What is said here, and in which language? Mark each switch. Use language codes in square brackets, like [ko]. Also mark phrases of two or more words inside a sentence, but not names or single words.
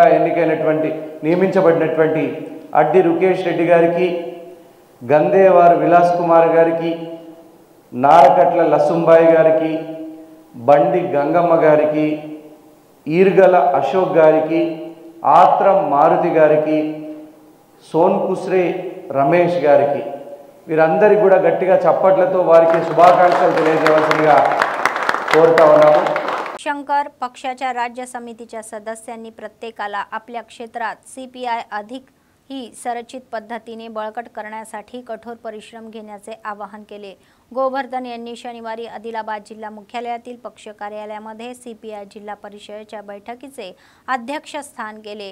[te] నియమించబడినటువంటి అడ్డి రుకేష్ రెడ్డి గారికి, గందేవారు విలాస్ కుమార్ గారికి, నారకట్ల లసుంబాయి గారికి, బండి గంగమ్మ గారికి, ఈర్గల అశోక్ గారికి, ఆత్రం మారుతి గారికి, సోన్ కుస్రే రమేష్ గారికి వీరందరికీ కూడా గట్టిగా చప్పట్లతో వారికి శుభాకాంక్షలు తెలియజేయవలసిందిగా కోరుతా ఉన్నాము। [mr] शंकर पक्षाच्या राज्य समितीच्या सदस्यांनी प्रत्येकाला आपल्या क्षेत्रात CPI अधिक ही संरचित पद्धतीने बळकट करण्यासाठी कठोर परिश्रम घेण्याचे आवाहन केले। गोवर्धन यांनी शनिवारी आदिलाबाद जिल्हा मुख्यालयातील पक्ष कार्यालयामध्ये CPI जिल्हा परिषदेच्या बैठकीचे अध्यक्षस्थान केले।